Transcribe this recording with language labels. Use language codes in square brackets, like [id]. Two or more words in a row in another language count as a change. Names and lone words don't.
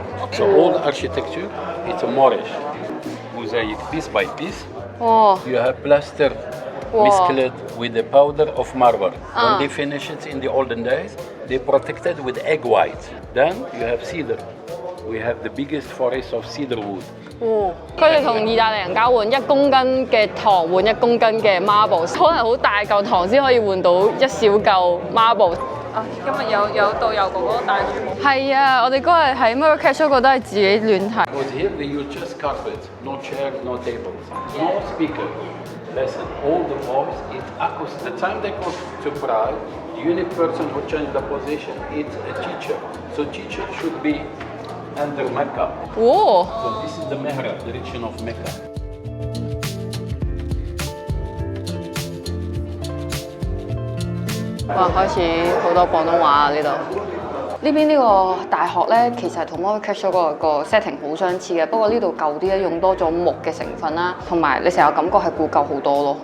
[en] So all the architecture, it's a Moorish mosaic piece by piece. 哇！ You have plaster Wow. mescled with the powder of marble. When they finish it in the olden days, they protect it with egg white. Then you have cedar. We have the biggest forest of cedar wood. [yue] 佢哋同意大利人交換1公斤嘅糖換1公斤嘅 marble， 可能好大嚿糖先可以換到1小嚿 marble。啊，今日有導遊哥哥帶住。係啊，我哋嗰日喺 Marrakech 嗰個都係自己亂睇。 [en] Because here they use just carpet, no chair, no tables, no speaker. Listen, all the voice, it echoes. The time they go to Prague, the unique person who changed the position is a teacher. So teacher should be under Mecca. 哇！ So this is the mihrab, direction of Mecca. 哇！ [yue] 開始好多廣東話啊呢度。呢邊呢個大學咧，其實同 Marrakech 嗰個 setting 好相似嘅，不過呢度舊啲咧，用多咗木嘅成分啦，同埋你成日感覺係古舊好多咯。